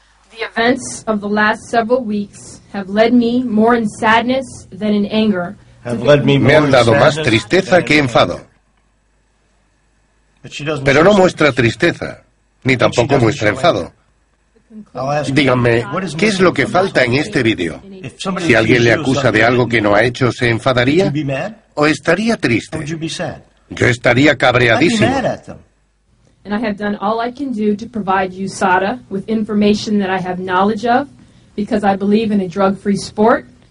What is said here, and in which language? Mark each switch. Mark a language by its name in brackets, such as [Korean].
[English] The events of the last several weeks have led me more in sadness than in anger. [Spanish] Me han dado más tristeza que enfado. Pero no muestra tristeza, ni tampoco muestra enfado. Díganme, ¿qué es lo que falta en este vídeo? Si alguien le acusa de algo que no ha hecho, ¿se enfadaría? ¿O estaría triste? Yo estaría cabreadísimo. [English] And I have done all I can do to provide USADA with information that I have knowledge of, because I believe in a drug-free sport.